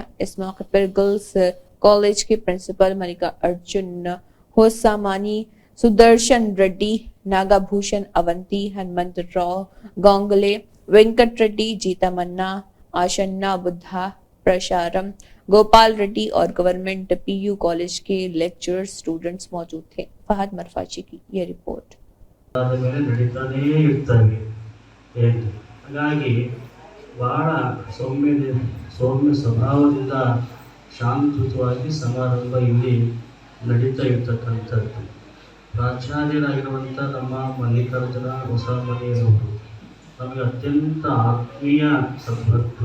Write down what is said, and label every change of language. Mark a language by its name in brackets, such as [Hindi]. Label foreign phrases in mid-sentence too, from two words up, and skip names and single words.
[Hindi] इस मौके पर [English] girls college [Hindi] के प्रिंसिपल मलिका अर्जुन होसामानी, सुदर्शन रेड्डी, नागाभूषण अवंती, हनुमंत राव गोंगले, वेंकट रेड्डी, जीता मन्ना, आशन्ना बुद्धा, प्रशारम, गोपाल रेड्डी और [English] government PU college [Hindi] के [English] lecturer students [Hindi] मौजूद थे। फहद मरफाची की ये रिपोर्ट। [Kannada] ಹಾಗಾಗಿ ಬಹಳ ಸೌಮ್ಯ ಸ್ವಭಾವದಿಂದ ಶಾಂತವಾಗಿ ಸಮಾರಂಭ ಇಲ್ಲಿ ನಡೀತಾ ಇರ್ತಕ್ಕಂಥದ್ದು. ಪ್ರಾಚಾರ್ಯರಾಗಿರುವಂಥ ನಮ್ಮ ಮಲ್ಲಿಕಾರ್ಜುನ ಹೊಸಮನಿಯರವರು ನಮಗೆ ಅತ್ಯಂತ ಆತ್ಮೀಯ ಸದ್ಭಕ್ತರು.